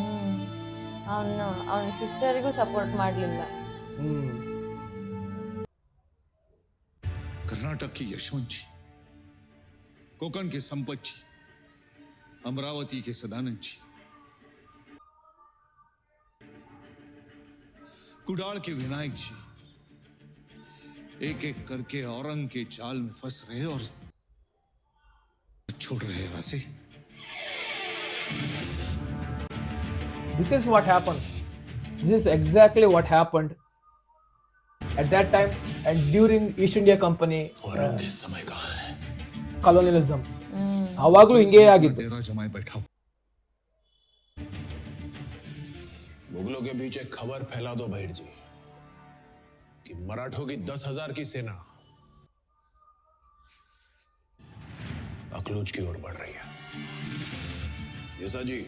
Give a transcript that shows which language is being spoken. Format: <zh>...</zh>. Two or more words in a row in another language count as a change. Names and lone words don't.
<kn>ಅವನ ಸಿಸ್ಟರಿಗೂ ಸಪೋರ್ಟ್ ಮಾಡಲಿಲ್ಲ.</kn> <hi>कर्नाटक की यशवंत जी, कोकण के संपत जी, अमरावती के सदानंद जी, कुडाल के विनायक जी एक एक करके औरंग के जाल में फंस रहे और छोड़ रहे रासे।</hi> <en>This is what happens. This is exactly what happened at that time and during East India Company</en> <hi>समय कहाँ है?</hi> <en>colonialism.</en> <kn>ಅವಾಗಲೂ ಹಿಂಗೇ ಆಗಿತ್ತು.</kn> <hi>डेरा जमाए बैठा। मुगलों के बीच एक खबर फैला दो भैर जी कि मराठों की 10,000 की सेना अकलूज की ओर बढ़ रही है। जैसा जी।</hi>